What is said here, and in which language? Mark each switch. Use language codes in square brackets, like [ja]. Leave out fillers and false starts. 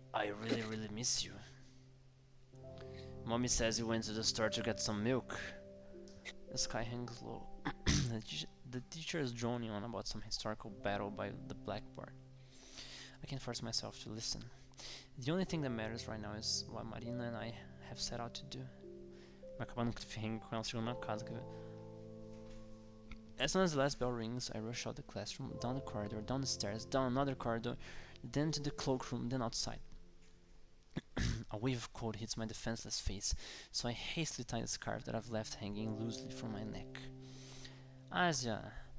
[en] I really, really miss you. Mommy says you went to the store to get some milk. The sky hangs low. The teacher is droning on about some historical battle by the blackboard. I can force myself to listen. The only thing that matters right now is what Marina and I have set out to do. [pt] Vai acabar no cliffhanger com ela chegando na casa. [en] As soon as the last bell rings, I rush out the classroom, down the corridor, down the stairs, down another corridor, then to the cloakroom, then outside. A wave of cold hits my defenseless face, so I hastily tie the scarf that I've left hanging loosely from my neck. Asia!